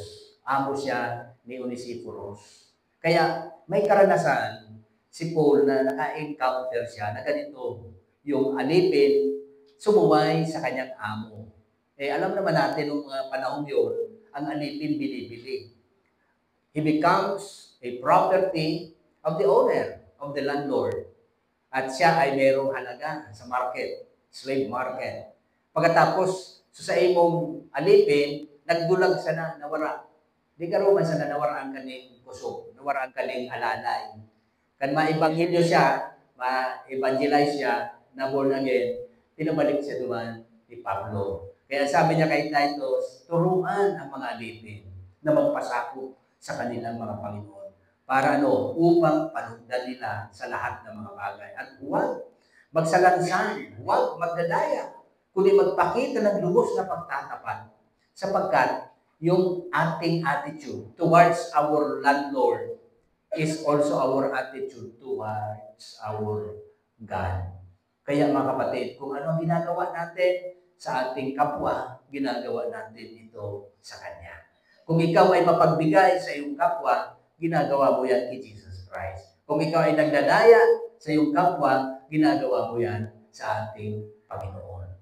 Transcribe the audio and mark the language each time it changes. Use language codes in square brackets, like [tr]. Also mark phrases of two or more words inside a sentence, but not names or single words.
[tl] Amo siya ni Onesiphorus. Kaya may karanasan si Paul na naka-encounter siya na ganito, yung alipin sumuway sa kanyang amo. Alam naman natin nung mga panahon yun, ang alipin binibili. [en] He becomes a property of the owner, of the landlord. [tl] At siya ay mayroong halaga sa market, [en] slave market. [bik] Pagkatapos, sa imong alipin, nagdulag sa na, nawara. Di ka ruman sa nawara ang kaning kusog, nawara ang kaning alalay. Kan ma-evangelyo siya, ma-evangelize siya, na [en] born again, [bik] pinabalik siya duman ni Pablo. [tl] Kaya sabi niya kay Titus, turuan ang mga alipin na magpasako sa kanilang mga Panginoon. Para upang panugdan nila sa lahat ng mga bagay. At huwag magsalansan, huwag magdadaya, kundi magpakita ng lubos na pagtatapat. Sapagkat yung ating [en] attitude towards our landlord is also our attitude towards our God. [tl] Kaya mga kapatid, kung ano ang ginagawa natin sa ating kapwa, ginagawa natin ito sa Kanya. Kung ikaw ay mapagbigay sa iyong kapwa, ginagawa mo yan kay Jesus Christ. Kung ikaw ay nagdadaya sa iyong kapwa, ginagawa mo yan sa ating Panginoon.